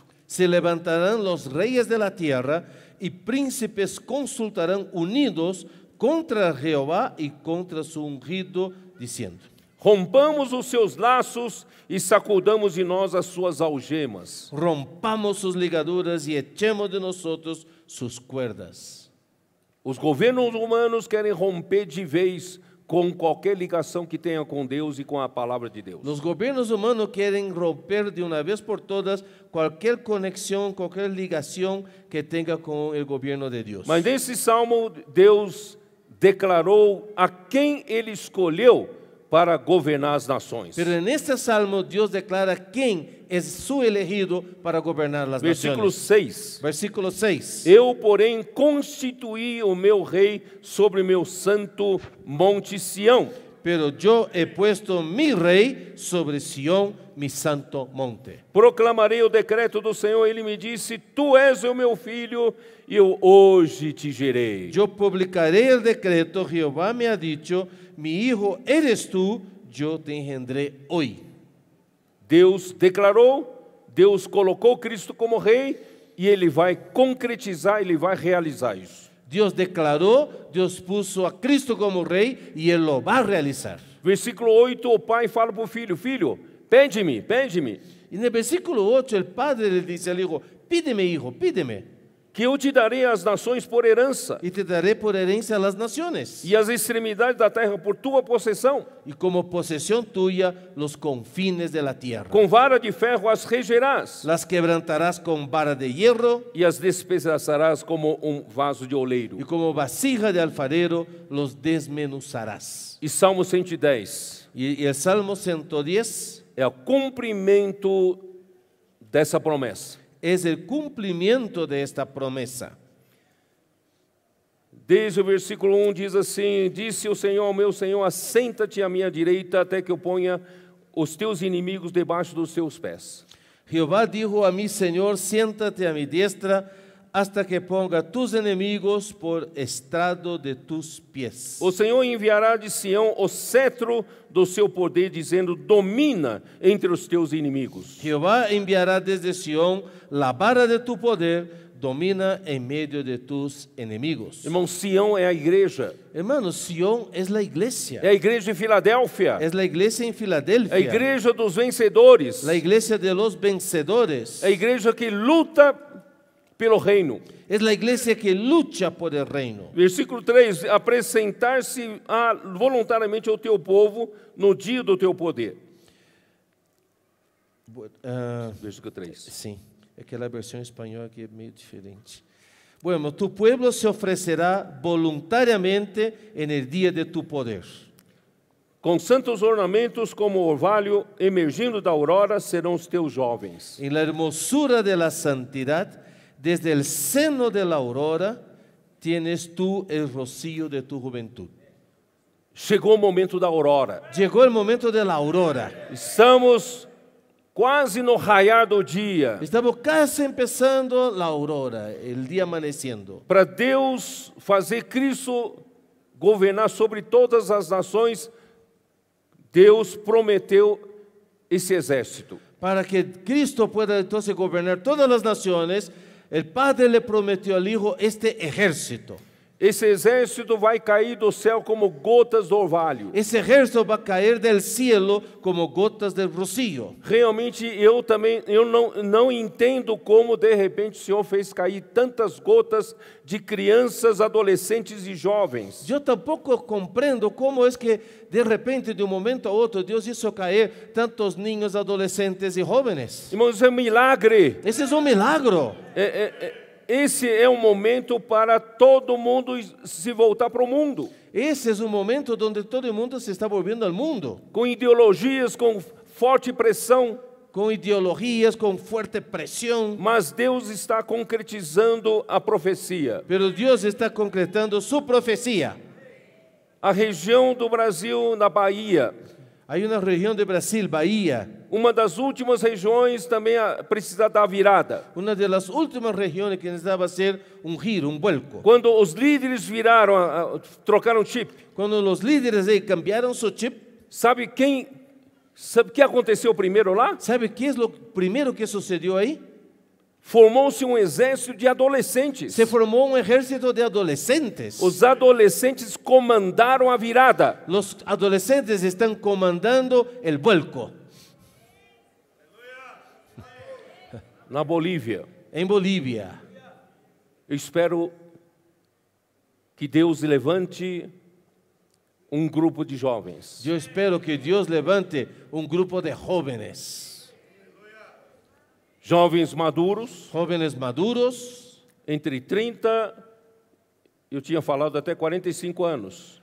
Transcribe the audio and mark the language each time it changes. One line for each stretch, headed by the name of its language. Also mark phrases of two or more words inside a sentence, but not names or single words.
Spanish: Se levantarán los reyes de la tierra y príncipes consultarán unidos contra Jehová y contra su ungido, diciendo:
Portuguese: Rompamos os seus laços e sacudamos de nós as suas algemas.
Spanish: rompamos sus ligaduras y echemos de nosotros sus cuerdas.
Portuguese: Os governos humanos querem romper de vez com qualquer ligação que tenha com Deus e com a palavra de Deus.
Spanish: Los gobiernos humanos quieren romper de una vez por todas cualquier conexión, cualquier ligación que tenga con el gobierno de Dios.
Portuguese: Mas nesse salmo, Deus declarou a quem Ele escolheu para governar as nações.
Spanish: Pero en este salmo Dios declara quién es su elegido para gobernar las Versículo naciones. 6. Versículo 6.
Portuguese: Eu, porém, constituí o meu rei sobre meu santo monte Sião.
Spanish: Pero yo he puesto mi rey sobre Sión, mi santo monte.
Portuguese: Proclamarei o decreto do Senhor. Ele me disse: Tu és o meu filho, e eu hoje te gerei.
Spanish: Yo publicaré el decreto, Jehová me ha dicho, mi hijo eres tú, yo te engendré hoy.
Portuguese: Deus declarou, Deus colocou Cristo como rei, e Ele vai concretizar, Ele vai realizar isso.
Spanish: Dios declaró, Dios puso a Cristo como rey y Él lo va a realizar.
Portuguese: Versículo 8, o pai fala para o filho: Filho, pede-me, pede-me,
Spanish: Y en el versículo 8 el padre le dice al hijo, pídeme hijo, pídeme,
Portuguese: que eu te darei as nações por herança,
Spanish: y te daré por herencia a las naciones,
Portuguese: e as extremidades da terra por tua possessão.
Spanish: y como posesión tuya los confines de la tierra.
Portuguese: Com vara de ferro as regerás,
Spanish: Las quebrantarás con vara de hierro,
Portuguese: e as despedaçarás como vaso de oleiro.
Spanish: y como vasija de alfarero los desmenuzarás.
Portuguese: E Salmo 110
Spanish: Y el Salmo 110
Portuguese: é o cumprimento dessa promessa.
Spanish: es el cumplimiento de esta promesa.
Portuguese: Desde o versículo 1 diz assim: Disse o Senhor ao meu Senhor: Assenta-te à minha direita, até que eu ponha os teus inimigos debaixo dos teus pés.
Spanish: Jehová dijo a mi Señor, siéntate a mi diestra hasta que ponga tus enemigos por estrado de tus pies.
Portuguese: O Senhor enviará de Sião o cetro do seu poder, dizendo: Domina entre os teus inimigos.
Spanish: Jehová enviará desde Sión la vara de tu poder, domina en medio de tus enemigos.
Portuguese: Irmão, Sião é a igreja.
Spanish: Hermanos, Sión es la iglesia.
Portuguese: É a igreja de Filadélfia.
Spanish: Es la iglesia en
Portuguese: É a
Spanish: Filadelfia.
Portuguese: igreja dos vencedores.
Spanish: La iglesia de los vencedores.
Portuguese: É a igreja que luta pelo reino.
Spanish: Es la iglesia que lucha por el reino.
Portuguese: Versículo 3: Apresentar-se voluntariamente ao teu povo no dia do teu poder.
Spanish: Versículo 3. Sí, es que la versión española aquí es medio diferente. Bueno, tu pueblo se ofrecerá voluntariamente en el día de tu poder.
Portuguese: Com santos ornamentos como orvalho emergindo da aurora serão os teus jovens.
Spanish: En la hermosura de la santidad, desde el seno de la aurora, tienes tú el rocío de tu juventud.
Portuguese: Chegou o momento da aurora.
Spanish: Llegó el momento de la aurora.
Portuguese: Estamos quase no raiar do dia.
Spanish: Estamos casi empezando la aurora, el día amaneciendo.
Portuguese: Para Deus fazer Cristo governar sobre todas as nações, Deus prometeu esse exército.
Spanish: Para que Cristo pueda entonces gobernar todas las naciones, el Padre le prometió al Hijo este ejército.
Portuguese: Esse exército vai cair do céu como gotas do orvalho.
Spanish: Ese ejército va a caer del cielo como gotas del rocío.
Portuguese: Realmente eu não entendo como de repente o Senhor fez cair tantas gotas de crianças, adolescentes e jovens.
Spanish: Yo tampoco comprendo cómo es que de repente, de un momento a otro, Dios hizo caer tantos niños, adolescentes y jóvenes.
Portuguese: Irmãos, isso é um milagre.
Spanish: Ese es un milagro.
Portuguese: Esse é um momento para todo mundo se voltar para o mundo.
Spanish: Ese es un momento donde todo el mundo se está volviendo al mundo.
Portuguese: Com ideologias, com forte pressão.
Spanish: Con ideologías, con fuerte presión.
Portuguese: Mas Deus está concretizando a profecia.
Spanish: Pero Dios está concretando su profecía.
Portuguese: A região do Brasil, na Bahia,
Spanish: Hay una región de Brasil, Bahía,
Portuguese: uma das últimas regiões também precisa dar virada.
Spanish: una de las últimas regiones que necesitaba hacer un giro, un vuelco.
Portuguese: Quando os líderes viraram, trocaram chip,
Spanish: Cuando los líderes ahí cambiaron su chip,
Portuguese: sabe o que aconteceu primeiro lá?
Spanish: ¿sabe qué es lo primero que sucedió ahí?
Portuguese: Formou-se um exército de adolescentes.
Spanish: Se formó un ejército de adolescentes.
Portuguese: Os adolescentes comandaram a virada.
Spanish: Los adolescentes están comandando el vuelco.
Portuguese: Na Bolívia,
Spanish: En Bolivia.
Portuguese: eu espero que Deus levante um grupo de jovens
Spanish: Yo espero que Dios levante un grupo de jóvenes,
Portuguese: jovens maduros,
Spanish: jóvenes maduros,
Portuguese: entre 30, eu tinha falado até 45 anos.